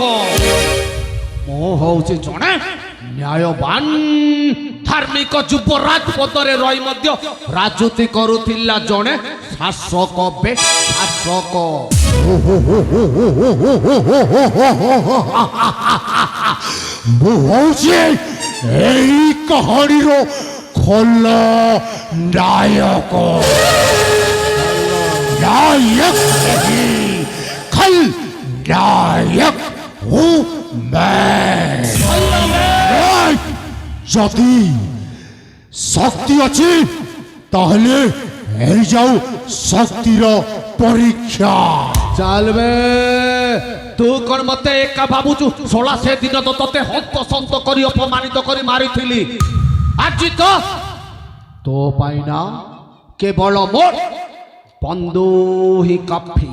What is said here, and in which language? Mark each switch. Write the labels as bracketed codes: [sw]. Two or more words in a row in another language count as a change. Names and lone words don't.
[or] ମୁଁ ହଉଛି ଜଣେ ନ୍ୟାୟବାନ ଧାର୍ମିକ ଯୁବରାଜ ପଦରେ ରହି ମଧ୍ୟ ରାଜୁତି କରୁଥିଲା ଜଣେ ଶାସକ ବେ ଶାସକ। ମୁଁ ହଉଛି ଏଇ କାହାଣୀର ଖଲ ନାୟକ। [hi] नायक नहीं, खल नायक हूँ मैं। [bn] যদি শক্তি আছে তাহলে এই যাও শক্তির পরীক্ষা। [or] ଚାଲବେ ତୁ କଣ ମତେ ଏକା ଭାବୁଛୁ? 16 ଦିନ ତ ତତେ ହନ୍ତସନ୍ତ କରି ଅପମାନିତ କରି ମାରିଥିଲି। ଆଜି ତ ତୋ ପାଇଁ ନା କେବଳ ମୋର ବନ୍ଧୁ ହିଁ କାଫି।